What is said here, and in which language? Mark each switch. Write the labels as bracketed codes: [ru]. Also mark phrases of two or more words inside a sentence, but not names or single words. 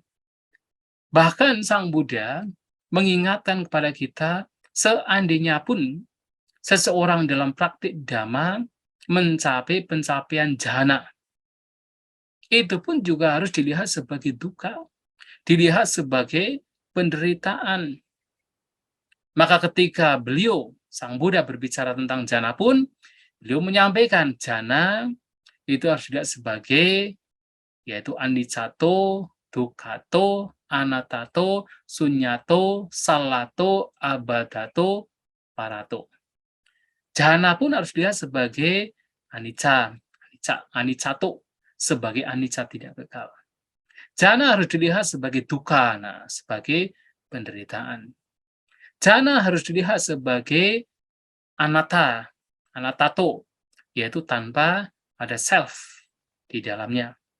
[id] Bahkan Sang Buddha mengingatkan kepada kita, seandainya pun seseorang dalam praktik dhamma mencapai pencapaian jhana, itu pun juga harus dilihat sebagai duka, dilihat sebagai penderitaan. Maka ketika beliau, Sang Buddha, berbicara tentang jhana pun, beliau menyampaikan jhana itu harus dilihat sebagai yaitu [pi] aniccato, dukkhato, anattato, sunyato, salato, abadato, parato. [id] Jhana pun harus dilihat sebagai aniccato, sebagai anicca tidak kekal. Jhana harus dilihat sebagai dukkha, sebagai penderitaan. Jhana harus dilihat sebagai anattato, yaitu tanpa ada self di dalamnya.